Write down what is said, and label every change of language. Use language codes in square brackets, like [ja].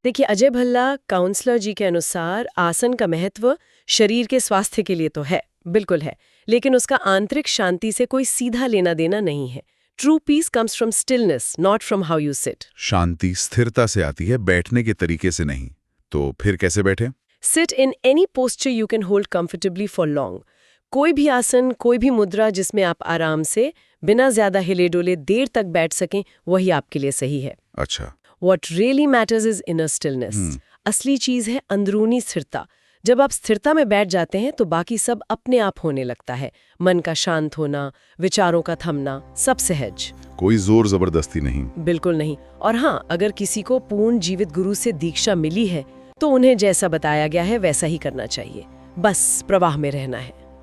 [hi] देखिए, अजय भल्ला काउंसलर जी के अनुसार आसन का महत्व शरीर के स्वास्थ्य के लिए तो है, बिल्कुल है, लेकिन उसका आंतरिक शांति से कोई सीधा लेना देना नहीं है। [en] True peace comes from stillness, not from how you sit. [hi] शांति स्थिरता से आती है, बैठने के तरीके से नहीं। तो फिर कैसे बैठे? [en] Sit in any posture you can hold comfortably for long. [hi] कोई भी आसन, कोई भी मुद्रा जिसमें आप आराम से, बिना ज्यादा हिले डोले देर तक बैठ सकें, वही आपके लिए सही है। अच्छा। [en] What really matters is inner stillness. [hi] असली चीज है अंदरूनी स्थिरता। जब आप स्थिरता में बैठ जाते हैं तो बाकी सब अपने आप होने लगता है। मन का शांत होना, विचारों का थमना, सब सहज। कोई जोर जबरदस्ती नहीं। बिल्कुल नहीं। और हाँ, अगर किसी को पूर्ण जीवित गुरु से दीक्षा मिली है तो उन्हें जैसा बताया गया है वैसा ही करना चाहिए, बस प्रवाह में रहना है।